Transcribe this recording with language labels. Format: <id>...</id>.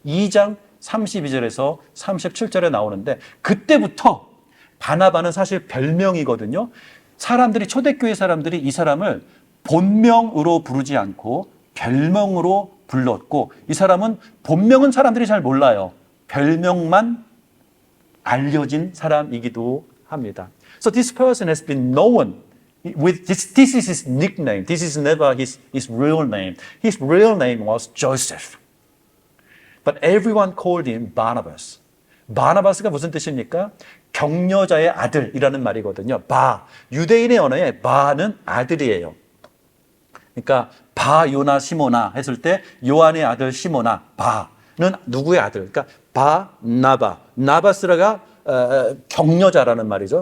<ko>2장 32절에서 37절에 나오는데 그때부터 바나바는 사실 별명이거든요. 초대교회 사람들이 이 사람을 본명으로 부르지 않고 별명으로 불렀고 이 사람은 본명은 사람들이 잘 몰라요. 별명만 알려진 사람이기도 합니다.</ko> <en>So this person has been known with this is his nickname. This is never his real name. His real name was Joseph. But everyone called him Barnabas.</en> <ko>바나바스가 무슨 뜻입니까? 격려자의 아들이라는 말이거든요. 유대인의 언어에 바는 아들이에요. 그러니까 바요나 시모나 했을 때 요한의 아들 시모나, 바는 누구의 아들? 그러니까 바나바, 나바스라가 격려자라는 말이죠.</ko>